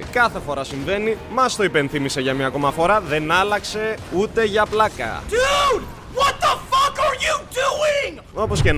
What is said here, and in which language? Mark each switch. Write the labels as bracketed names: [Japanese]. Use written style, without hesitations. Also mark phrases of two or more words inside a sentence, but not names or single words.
[Greek] Κάθε φορά συμβαίνει, μας το υπενθύμισε για μια ακόμα φορά, δεν άλλαξε ούτε για πλάκα. [English] Dude, what the fuck are you doing? [Greek] Όπως και να